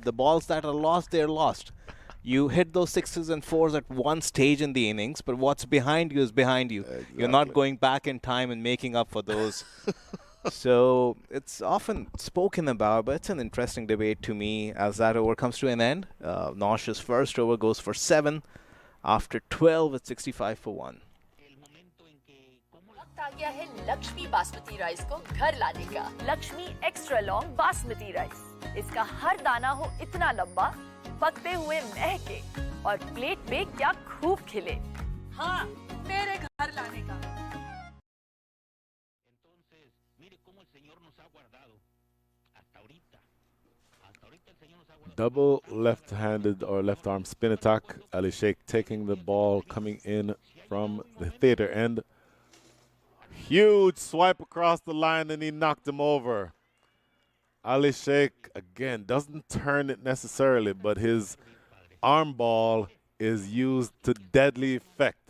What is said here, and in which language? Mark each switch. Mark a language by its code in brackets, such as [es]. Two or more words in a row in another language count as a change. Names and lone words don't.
[en] The balls that are lost, they're lost. You hit those sixes and fours at one stage in the innings, but what's behind you is behind you. Exactly. You're not going back in time and making up for those. So it's often spoken about, but it's an interesting debate to me as that over comes to an end. Nosh's first over goes for 7. After 12, it's 65 for 1. [hi] आ गया है लक्ष्मी बासमती राइस को घर लाने का। लक्ष्मी एक्स्ट्रा लॉन्ग बासमती राइस, इसका हर दाना हो इतना लंबा, पकते हुए महके और प्लेट पे क्या खूब खिले। हाँ, मेरे घर लाने का। [es] Entonces, mire cómo el Señor nos ha guardado hasta ahorita. Hasta ahorita el Señor nos ha guardado. [en] Double left-handed or left arm spin attack. Ali Sheikh taking the ball coming in from the theater end. Huge swipe across the line and he knocked him over. Ali Sheikh, again, doesn't turn it necessarily, but his arm ball is used to deadly effect.